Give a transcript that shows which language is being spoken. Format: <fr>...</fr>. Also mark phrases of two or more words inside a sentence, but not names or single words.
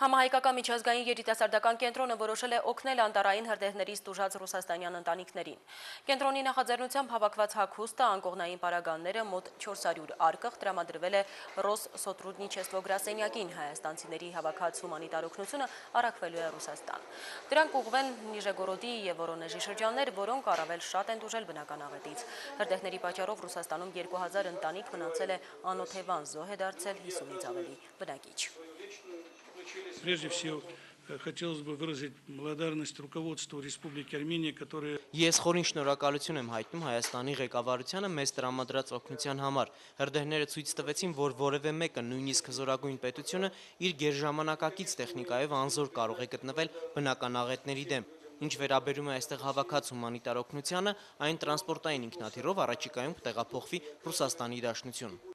<hy>Համահայկական միջազգային երիտասարդական կենտրոնը որոշել է օգնել անտառային հրդեհներից տուժած ռուսաստանյան ընտանիքներին։ Կենտրոնի նախաձեռնությամբ հավաքված հագուստը, անկողնային պարագաները, մոտ 400 արկղ տրամադրվել է Ռոս Սոտրուդնիչեստվո գրասենյակին, հայաստանցիների հավաքած հումանիտար օգնությունը առաքվելու է Ռուսաստան։ Դրանք ուղղվեն Նիժեգորոդի եւ Վորոնեժի շրջաններ, որոնք առավել շատ են տուժել բնական աղետից։ Հրդեհների պատճառով Ռուսաստանում 2000 ընտանիք մնացել է անօթևան, զոհ է դարձել 50-ից ավելի բնակիչ։</hy> <ru>Прежде всего, хотелось бы выразить благодарность руководству Республики Армения, которое...</ru> <hy>Ես խորին շնորհակալություն եմ հայտնում Հայաստանի ղեկավարությանը մեզ տրամադրած օգնության համար։ Հրդեհները ցույց տվեցին, որ որևէ մեկը, նույնիսկ հզորագույն պետությունը, իր գերժամանակակից տեխնիկայով անզոր կարող է գտնվել բնական աղետների դեմ։ Ինչ վերաբերում է այստեղ հավաքած հումանիտար օգնությանը, այն տրանսպորտային ինքնաթիռով առաջիկայում կտեղափոխվի Ռուսաստանի Դաշնություն։</hy>